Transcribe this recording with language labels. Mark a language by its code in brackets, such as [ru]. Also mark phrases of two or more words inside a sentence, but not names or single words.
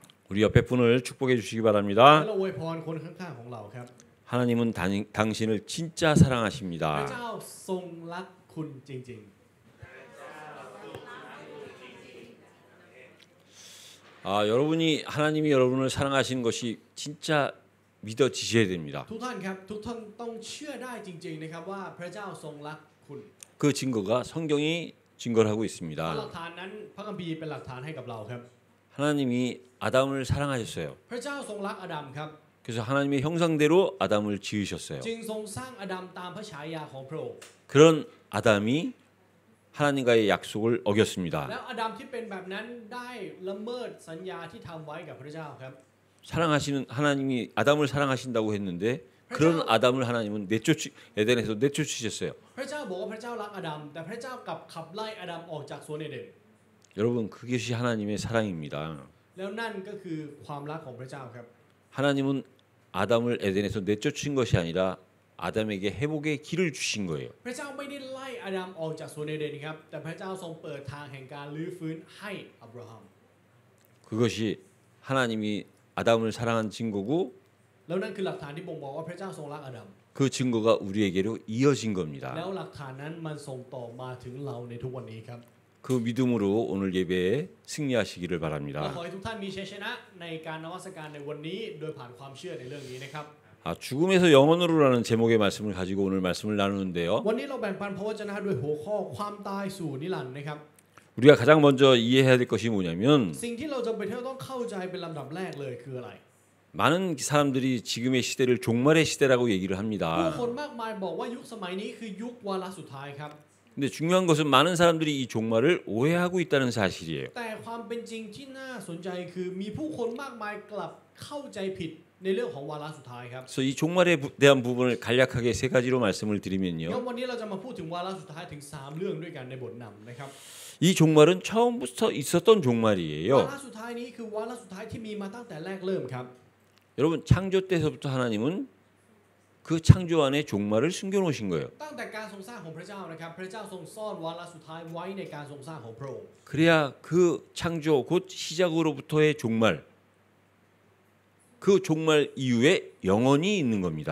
[ko] 우리 옆에 분을 축복해 주시기 [th] และ [ko] 바랍니다. [th] เราอวยพรคนข้างๆของเราครับ [ko] 하나님은 당신을 진짜 [th] พระ [ko] 사랑하십니다. [th] เจ้าทรงรักคุณจริง [ko] 여러분이 하나님이 여러분을 사랑하시는 것이 진짜 믿어지셔야 됩니다. [th] ๆ ทุกท่านครับทุกท่านต้องเชื่อได้จริงๆนะครับว่าพระเจ้าทรงรักคุณ [ko] 그 증거가 성경이 증거를 하고 [th] หลั [ko] 있습니다. [th] กฐานนั้นพระคัมภีร์เป็นหลักฐานให้กับเราครับ [ko] 하나님이 아담을 사랑하셨어요. [th] พระเจ้าทรงรักอาดัมครับ [ko] 그래서 하나님의 형상대로 아담을 지으셨어요. [th] จึงทรงสร้างอาดัมตามพระฉายาของพระองค์ [ko] 그런 아담이 하나님과의 약속을 [th] แล้ว [ko] 어겼습니다. [th] อาดัมที่เป็นแบบนั้นได้ละเมิดสัญญาที่ทำไว้กับพระเจ้าครับ [ko] 사랑하시는 하나님이 아담을 사랑하신다고 했는데 그런 아담을 하나님은 에덴에서 내쫓으셨어요. [th] พระเจ้าบอกว่าพระเจ้ารักอาดัมแต่พระเจ้ากลับขับไล่อาดัมออกจากสวนเอเดน [ko] 여러분 그것이 하나님의 사랑입니다. [th] แล้วนั่นก็คือความรักของพระเจ้าครับ [ko] 하나님은 아담을 에덴에서 내쫓은 것이 아니라 아담에게 회복의 길을 주신 거예요. [th] พระเจ้าไม่ได้ไล่อาดัมออกจากสวนเอเดนครับแต่พระเจ้าทรงเปิดทางแห่งการลื้อฟื้นให้อับราฮัม [ko] 그것이 하나님이 아담을 사랑한 증거고 [th] แล้วนั่นคือหลักฐานที่บ่งบอกว่าพระเจ้าทรงรักอาดัม [ko] 그 증거가 우리에게로 이어진 [th] แล้ว [ko] 겁니다. [th] หลักฐานนั้นมันส่งต่อมาถึงเราในทุกวันนี้ครับ [ko] 그 믿음으로 오늘 예배에 승리하시기를 [th] เรา [ko] 바랍니다. [th] ขอให้ทุกท่านมีชัยชนะในการนมัสการในวันนี้โดยผ่านความเชื่อในเรื่องนี้นะครับ [ko] 죽음에서 영원으로라는 제목의 말씀을 가지고 오늘 말씀을 나누는데요. [th] วันนี้เราแบ่งปันพระวจนะด้วยหัวข้อความตายสู่นิรันดร์นะครับ [ko] 우리가 가장 먼저 이해해야 될 것이 뭐냐면 [th] สิ่งที่เราจำเป็นที่เราต้องเข้าใจเป็นลำดับแรกเลยคืออะไร [ko] 많은 사람들이 지금의 시대를 종말의 시대라고 얘기를 [th] ผู้ [ko] 합니다. [th] คนมากมายบอกว่ายุคสมัยนี้คือยุควาระสุดท้ายครับ [ko] 근데 중요한 것은 많은 사람들이 이 종말을 오해하고 있다는 사실이에요. [th] แต่ความเป็นจริงที่น่าสนใจคือมีผู้คนมากมายกลับเข้าใจผิดในเรื่องของวาระสุดท้ายครับ [ko] 그래서 이 종말에 대한 부분을 간략하게 세 가지로 말씀을 [th] งั้น [ko] 드리면요. [th] วันนี้เราจะมาพูดถึงวาระสุดท้ายถึง3เรื่องด้วยกันในบทนำนะครับ [ko] 이 종말은 처음부터 있었던 [th] วา [ko] 종말이에요. [th] ระสุดท้ายนี้คือวาระสุดท้ายที่มีมาตั้งแต่แรกเริ่มครับ [ko] 여러분 창조 때서부터 하나님은 그 창조 안에 종말을 숨겨놓으신 거예요. [th] ตั้งแต่การทรงสร้างของพระเจ้านะครับพระเจ้าทรงซ่อนวาระสุดท้ายไว้ในการทรงสร้างของพระองค์ [ko] 그래야 그 창조 곧 시작으로부터의 종말 그 종말 이후에 영원히 있는 겁니다.